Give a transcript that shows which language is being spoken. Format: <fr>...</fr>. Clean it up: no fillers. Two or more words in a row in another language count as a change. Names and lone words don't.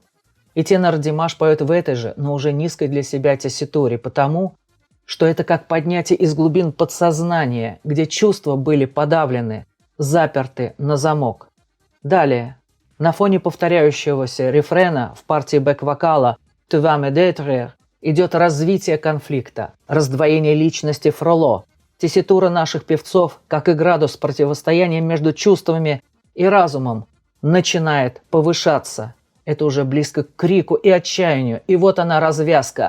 <ru>И тенор Димаш поет в этой же, но уже низкой для себя тесситуре, потому что это как поднятие из глубин подсознания, где чувства были подавлены, заперты на замок. Далее, на фоне повторяющегося рефрена в партии бэк-вокала</ru> <fr>«Tu vas me détruire»</fr> <ru>идет развитие конфликта, раздвоение личности Фроло, тесситура наших певцов, как и градус противостояния между чувствами и разумом, начинает повышаться. Это уже близко к крику и отчаянию, и вот она развязка.</ru>